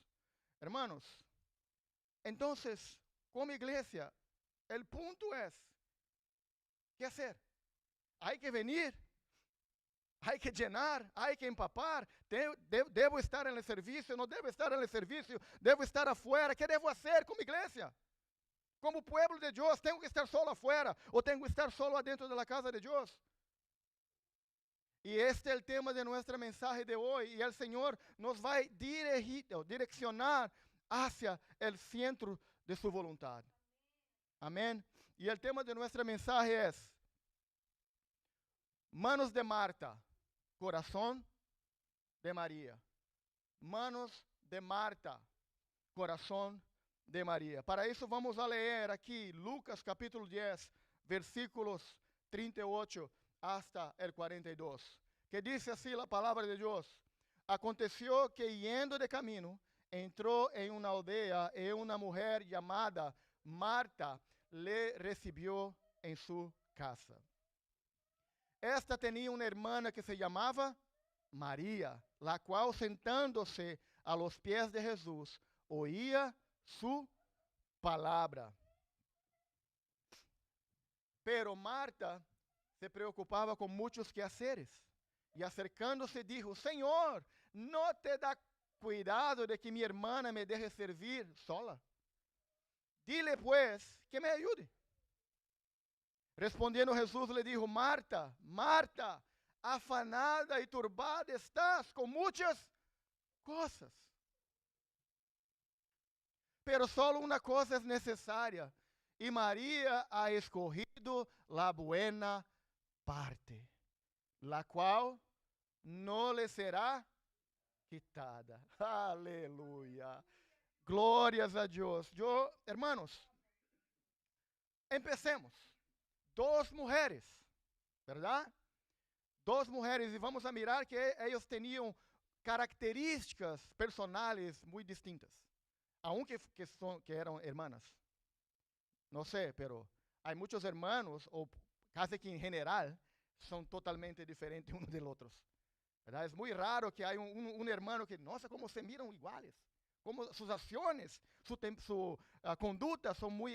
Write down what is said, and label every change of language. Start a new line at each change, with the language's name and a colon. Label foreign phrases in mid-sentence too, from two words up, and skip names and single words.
Spanish: Hermanos, entonces, como iglesia, el punto es, ¿qué hacer? Hay que venir, hay que llenar, hay que empapar, debo estar en el servicio, no debo estar en el servicio, debo estar afuera, ¿qué debo hacer como iglesia?
Portuguese: Como pueblo de Deus, tenho que estar
Spanish: solo afuera
Portuguese: ou tenho que estar
Spanish: solo adentro
Portuguese: da casa de Deus? E este é o tema de nossa mensagem de hoje. E o Senhor nos vai direcionar hacia o centro de sua vontade. Amém? E o tema de nossa mensagem é: manos de Marta, coração de Maria. Manos de Marta, coração de Maria. Para isso vamos a ler aqui Lucas capítulo 10, versículos 38
Spanish: hasta el
Portuguese: 42, que diz assim a palavra de Deus:
Spanish: Aconteció que yendo de camino,
Portuguese: entrou em uma aldeia e uma mulher chamada Marta
Spanish: le recibió
Portuguese: em sua casa. Esta tinha uma irmã que se chamava Maria, la qual sentando-se
Spanish: a los pies
Portuguese: de Jesus,
Spanish: oía su palabra. Pero Marta se
Portuguese: preocupava com muitos
Spanish: quehaceres e acercando-se dijo: Senhor, ¿no te da cuidado de que mi hermana me deje servir sola? Dile pues que me ayude. Respondiendo Jesús le dijo: Marta, Marta, afanada y turbada estás con muchas cosas. Pero solo una cosa es necesaria, y María ha escogido la buena parte, la cual no le será quitada.
Portuguese: Aleluya. Glórias a Deus.
Spanish: Hermanos, empecemos. Dos mujeres, ¿verdad? Dos mujeres, e vamos a mirar que ellos tenían características personales muy distintas. Aunque que eram hermanas.
Portuguese: Não sei, pero há muitos hermanos, ou quase que em geral, são totalmente diferentes uns dos outros. É muito raro que há um hermano que, nossa, como se miram iguais. Como suas ações, sua conduta são muito...